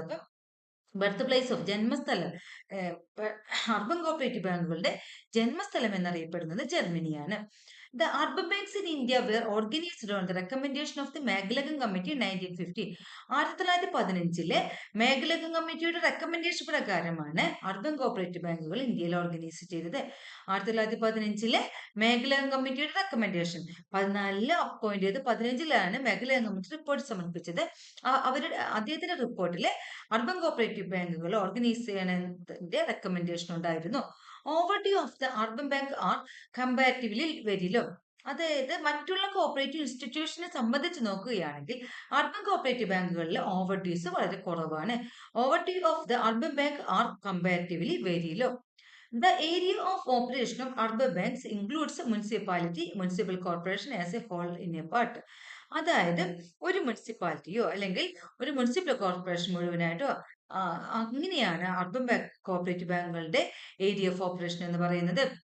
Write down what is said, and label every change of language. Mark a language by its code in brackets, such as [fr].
[ml] അപ്പം [en] birth place of [ml] ജന്മസ്ഥലം, urban cooperative ബാങ്കുകളുടെ ജന്മസ്ഥലം എന്നറിയപ്പെടുന്നത് ജർമ്മനിയാണ്. [en] The urban banks in India were organized on the recommendation of the Meghalakam Committee in 1950. [ml] 1915 മേഘലകം കമ്മിറ്റിയുടെ recommendation പ്രകാരമാണ് urban cooperative ബാങ്കുകൾ ഇന്ത്യയിൽ organise ചെയ്തത്. 1915 മേഘലകം കമ്മിറ്റിയുടെ റെക്കമെൻഡേഷൻ 14 അപ്പോയിന്റ് ചെയ്ത് 15 മേഘലകം കമ്മിറ്റി റിപ്പോർട്ട് സമർപ്പിച്ചത്. അദ്ദേഹത്തിന്റെ റിപ്പോർട്ടിൽ അർബൻ കോപ്പറേറ്റീവ് ബാങ്കുകൾ ഓർഗനൈസ് ചെയ്യണതിന്റെ റെക്കമെൻഡേഷൻ ഉണ്ടായിരുന്നു. [en] Overdue of the urban bank are comparatively very low. [ml] അതായത് മറ്റുള്ള കോപ്പറേറ്റീവ് ഇൻസ്റ്റിറ്റ്യൂഷനെ സംബന്ധിച്ച് നോക്കുകയാണെങ്കിൽ അർബൻ കോപ്പറേറ്റീവ് ബാങ്കുകളിൽ ഓവർഡ്യൂസ് വളരെ കുറവാണ്. [en] Overdue of the urban bank are comparatively very low. The area of operation of urban banks includes municipality, municipal corporation as a whole in a part. [ml] അതായത് ഒരു മുനിസിപ്പാലിറ്റിയോ അല്ലെങ്കിൽ ഒരു മുനിസിപ്പൽ കോർപ്പറേഷൻ മുഴുവനായിട്ടോ അങ്ങനെയാണ് അർബൻ ബാങ്ക് കോപ്പറേറ്റീവ് ബാങ്കുകളുടെ area of operation എന്ന് പറയുന്നത്.